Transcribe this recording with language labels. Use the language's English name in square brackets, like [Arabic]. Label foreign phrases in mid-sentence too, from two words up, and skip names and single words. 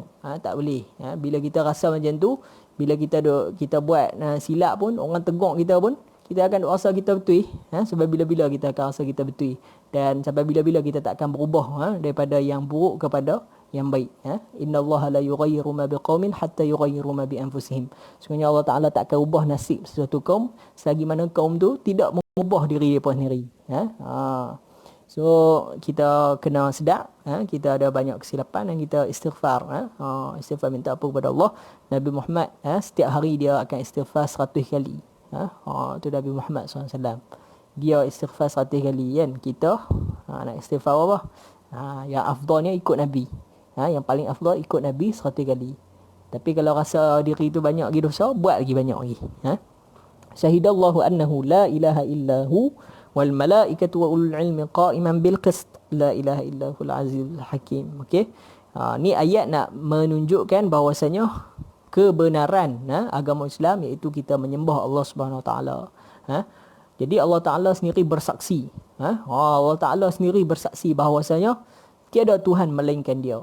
[Malay] Tak boleh. Bila kita rasa macam tu, bila kita buat silap pun, orang tegur kita pun, kita akan rasa kita betul. Sebab bila-bila kita akan rasa kita betul. Dan sampai bila-bila kita tak akan berubah daripada yang buruk kepada yang baik. [Arabic] إن الله لا يغير ما بقوم حتى يغيروا ما بأنفسهم. [Malay] Sebenarnya Allah Taala tak akan ubah nasib sesuatu kaum selagi mana kaum tu tidak mengubah diri mereka sendiri. So kita kena sedar, kita ada banyak kesilapan dan kita istighfar. Istighfar, minta apa kepada Allah. Nabi Muhammad setiap hari dia akan istighfar 100 kali. Itu Nabi Muhammad SAW. Dia istighfar 100 kali kan. Kita nak istighfar apa? Yang afdalnya ikut Nabi. Yang paling afdal ikut Nabi 100 kali. Tapi kalau rasa diri tu banyak lagi dosa, buat lagi banyak lagi. [Arabic] شهد الله أنه لا إله إلا هو والملائكة وأولو العلم قائما بالقسط. لا إله إلا هو العزيز الحكيم. Okey. [Malay] Ni ayat nak menunjukkan bahawasanya kebenaran agama Islam, iaitu kita menyembah Allah [Arabic] سبحانه وتعالى. [Malay] Jadi Allah Taala sendiri bersaksi. Allah Taala sendiri bersaksi bahawasanya tiada Tuhan melainkan Dia.